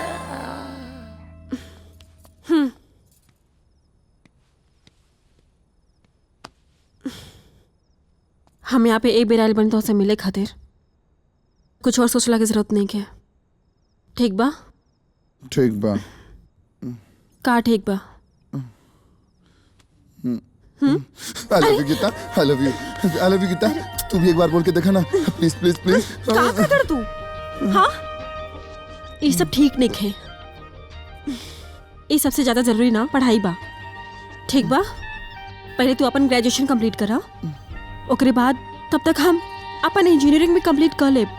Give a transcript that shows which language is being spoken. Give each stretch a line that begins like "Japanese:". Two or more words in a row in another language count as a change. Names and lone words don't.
Bhojpuri: हम यहाँ पे एक बेर आयल बन तो से मिले खातिर, कुछ और सोचला की जरूरत नहीं है। ठीक बा? ठीक बा। का ठीक बा?
English: I love you गीता, I love you गीता।
Bhojpuri: तू भी एक बार बोल के देखा ना,
English: please please please.
Bhojpuri: का कर तू? हाँ, ये सब ठीक नहीं है। ये सबसे ज्यादा जरूरी ना पढ़ाई बा। ठीक बा, पहले तू अपन
English: graduation complete
Bhojpuri: करा, ओकरे बाद तब तक हम अपन इंजीनियरिंग भी कंप्लीट कर ले।